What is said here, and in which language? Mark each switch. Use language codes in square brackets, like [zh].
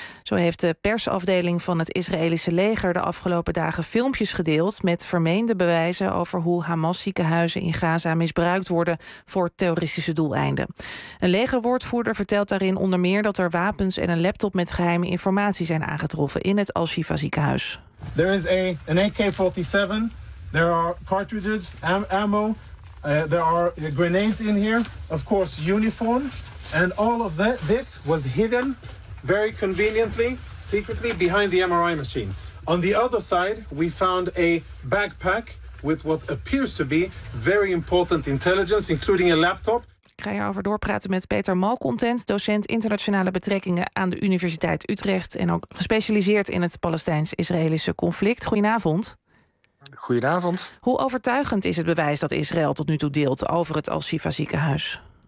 [nl] Zo heeft de persafdeling van het Israëlische leger de afgelopen dagen filmpjes gedeeld met vermeende bewijzen over hoe Hamas-ziekenhuizen in Gaza misbruikt worden voor terroristische doeleinden. Een legerwoordvoerder vertelt daarin onder meer dat er wapens en een laptop met geheime informatie zijn aangetroffen in het Al-Shifa-ziekenhuis. [en] There is an AK-47... There are cartridges, ammo, there are grenades in here, of course uniform, and all of that, this was hidden very conveniently, secretly, behind the MRI machine. On the other side, we found a backpack with what appears to be very important intelligence, including a laptop. [nl] Ik ga hierover doorpraten met Peter Malcontent, docent internationale betrekkingen aan de Universiteit Utrecht en ook gespecialiseerd in het Palestijns-Israëlische conflict. Goedenavond. Goedenavond. Hoe overtuigend is het bewijs dat Israël tot nu toe deelt over het Al-Shifa ziekenhuis?